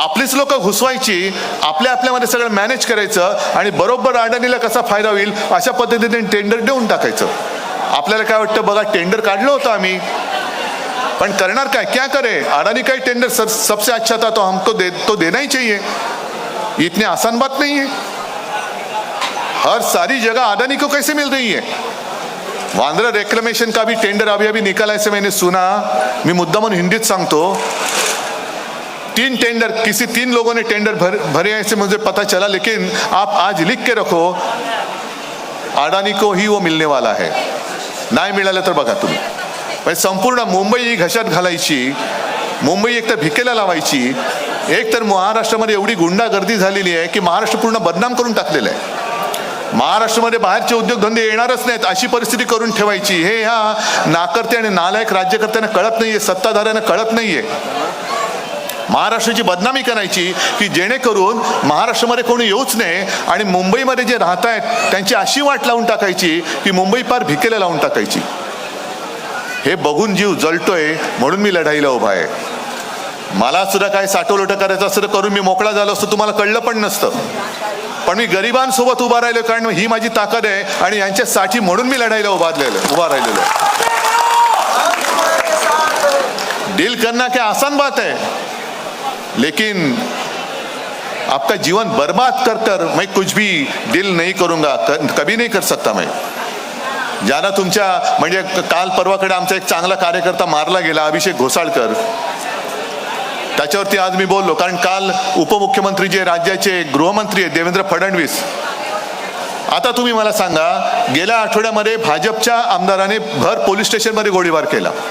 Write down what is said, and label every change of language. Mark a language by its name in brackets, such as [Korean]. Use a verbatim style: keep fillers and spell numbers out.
[Marathi] आपलीच लोक घुसवायची, आपल्या आपल्यामध्ये सगळं मॅनेज करायचं आणि बरोबर अडाणीला कसा फायदा होईल अशा पद्धतीने टेंडर देऊन टाकायचं. आपल्याला काय वाटतं बघा, टेंडर काढलं होतं आम्ही, पण करणार काय, [Hindi] क्या करे, अडानी काही टेंडर सब, सबसे अच्छा था तो हमको दे तो देना ही चाहिए, इतने आसान बात नहीं है. हर सारी जगह अडानी को कैसे मिल रही है? वांद्रा रेक्लेमेशन का भी टेंडर अभी अभी निकाला ऐसे मैंने सुना. [Marathi] मी मुद्दामून हिंदीत सांगतो, [Hindi] तीन टेंडर किसी तीन लोगों ने टेंडर भर, भरे ऐसे मुझे पता चला, लेकिन आप आज लिख के रखो, अडानी को ही वो मिलने वाला है. [Marathi] नाही मिळालं तर बघा तुम्ही. म्हणजे संपूर्ण मुंबई ही घशात घालायची, मुंबई एकतर भिकेला लावायची. एक तर महाराष्ट्रामध्ये एवढी गुंडागर्दी झालेली आहे की महाराष्ट्र पूर्ण बदनाम करून टाकलेलं आहे. महाराष्ट्रामध्ये बाहेरचे उद्योगधंदे येणारच नाहीत अशी परिस्थिती करून ठेवायची, हे ह्या नाकर्ते आणि नालायक राज्यकर्त्यांना कळत नाहीये, सत्ताधाऱ्यांना कळत नाहीये. महाराष्ट्राची बदनामी करायची की जेणेकरून महाराष्ट्रामध्ये कोणी येऊच नाही आणि मुंबईमध्ये जे राहत आहेत त्यांची अशी वाट लावून टाकायची की मुंबई पार भिकेला लावून टाकायची. हे बघून जीव जळतोय, म्हणून मी लढाईला उभा आहे. मला सुद्धा काय साठवलोट करायचं असं करून मी मोकळा झालो असतो, तुम्हाला कळलं पण नसतं, पण मी गरिबांसोबत उभा राहिलो कारण ही माझी ताकद आहे आणि यांच्यासाठी म्हणून मी लढाईला उभारलेलं उभा राहिलेलो आहे. [Hindi] डील करना क्या आसान बात आहे, लेकिन आपका जीवन बर्बाद कर कर मैं कुछ भी दिल नहीं करूंगा, कभी नहीं कर सकता मैं. [Marathi] ज्यादा तुमच्या म्हणजे काल परवाकडे आमचा एक चांगला कार्यकर्ता मारला गेला, अभिषेक घोसाळकर, त्याच्यावरती आज मी बोललो, कारण काल उपमुख्यमंत्री जे राज्याचे गृहमंत्री आहेत देवेंद्र फडणवीस, आता तुम्ही मला सांगा, गेल्या आठवड्यामध्ये भाजपच्या आमदाराने भर पोलीस स्टेशनमध्ये गोळीबार केला.